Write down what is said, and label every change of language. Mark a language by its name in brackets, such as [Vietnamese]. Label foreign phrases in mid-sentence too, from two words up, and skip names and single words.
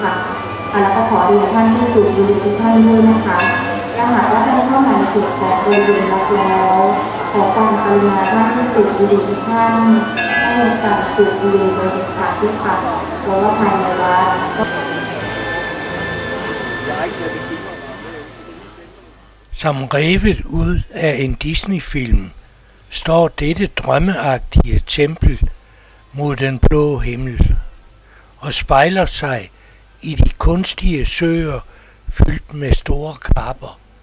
[Thai] ค่ะแล้วก็ขอเรียนท่านที่สูบบุหรี่ทุกท่านด้วยนะคะถ้าหากว่าท่านเข้ามาในจุดของบริเวณวัดแล้วขอความกรุณาท่านที่สูบบุหรี่ทุกท่านให้ลดการสูบบุหรี่โดยเด็ดขาดด้วยค่ะเพราะว่าภายในวัด [Danish] Som revet ud af en Disney-film står dette drømmeagtige tempel mod den blå himmel og spejler sig i de kunstige søer fyldt med store krabber.